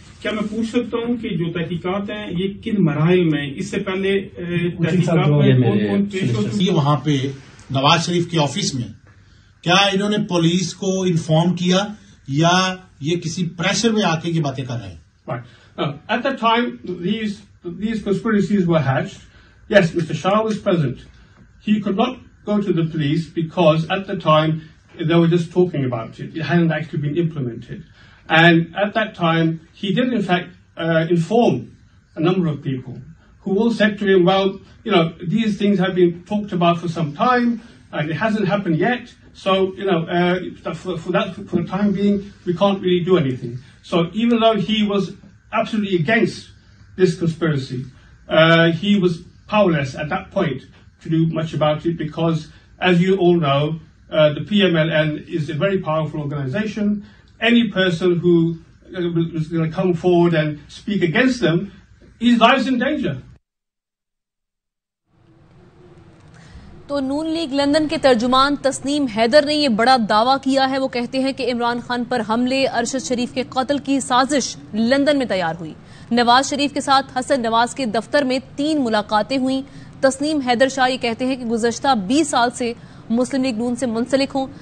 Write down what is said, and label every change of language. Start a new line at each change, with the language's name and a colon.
Urdu: کیا میں پوچھ سکتا ہوں کہ جو تحقیقات ہیں یہ کن مراحل میں, اس سے پہلے تحقیقات میں کون پیش ہو چکے؟ یہ وہاں پہ نواز شریف کے آفس میں کیا انہوں نے پولیس کو انفارم کیا یا یہ کسی پریشر میں آ کے یہ باتیں کر رہے ہیں؟
English: Right. At the time these conspiracies were hatched, yes, Mr. Shah was present. He could not go to the police because at the time they were just talking about it. It hadn't actually been implemented. And at that time, he did in fact inform a number of people who all said to him, well, you know, these things have been talked about for some time and it hasn't happened yet. So, you know, for the time being, we can't really do anything. So even though he was absolutely against this conspiracy, he was powerless at that point to do much about it because, as you all know, the PMLN is a very powerful organization. Any person who is going to come forward and speak against them, his life is in danger.
Urdu: تو نون league London کے ترجمان تسنیم حیدر نے یہ بڑا دعویٰ کیا ہے. وہ کہتے ہیں کہ عمران خان پر حملے, ارشد شریف کے قتل کی سازش لندن میں تیار ہوئی. نواز شریف کے ساتھ حسن نواز کے دفتر میں 3 ملاقاتیں ہوئیں. تسنیم حیدر شاہ یہ کہتے ہیں کہ گزشتہ 20 سال سے مسلم لیگ نون سے منسلک ہوں.